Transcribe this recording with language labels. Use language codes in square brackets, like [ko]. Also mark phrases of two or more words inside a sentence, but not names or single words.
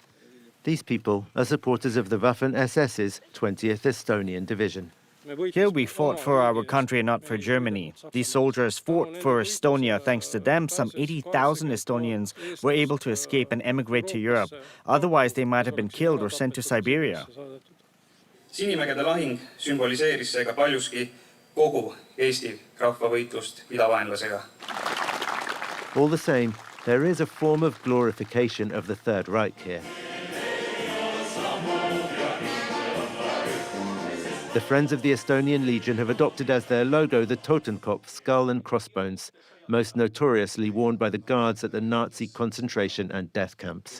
[en] These people are supporters of the Waffen-SS's 20th Estonian Division. Here we fought for our country and not for Germany. These soldiers fought for Estonia. Thanks to them, some 80,000 Estonians were able to escape and emigrate to Europe. Otherwise, they might have been killed or sent to Siberia. [et] Sinimägede lahing sümboliseeris seega paljuski kogu Eesti rahvavõitlust idavaenlasega. [en] All the same, there is a form of glorification of the Third Reich here. The Friends of the Estonian Legion have adopted as their logo the Totenkopf skull and crossbones, most notoriously worn by the guards at the Nazi concentration and death camps.